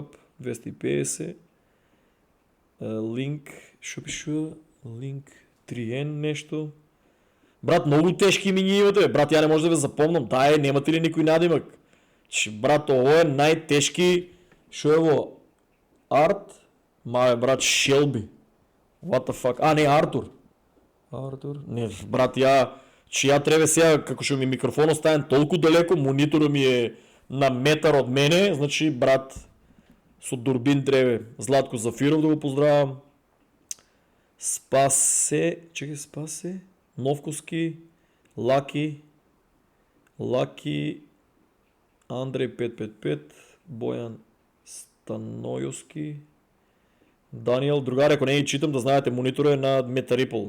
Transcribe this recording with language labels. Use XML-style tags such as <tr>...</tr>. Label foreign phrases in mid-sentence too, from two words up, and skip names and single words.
<mk>250. Линк. Шо пише? Линк 3N нещо. Брат, много тежки имени имате. Брат, я не може да ви запомнам. Дай, немате ли никой надимък? Брат, ovo е най-тежки. Шо е во? Арт? Брат, Шелби.</mk> <en>What the fuck?</en> <mk>Не, Артур. Не, брат, я треба сега, како што ми микрофонот ставен толку далеко, мониторот ми е на метар од мене, значи, брат, со дурбин треба. Златко Зафиров да го поздравам. Спасе, Новковски, Лаки, Андрей 555, Бојан Станојовски, Даниел, другари, ако не ги читам, да знаете, мониторът е на Метарипол.</mk>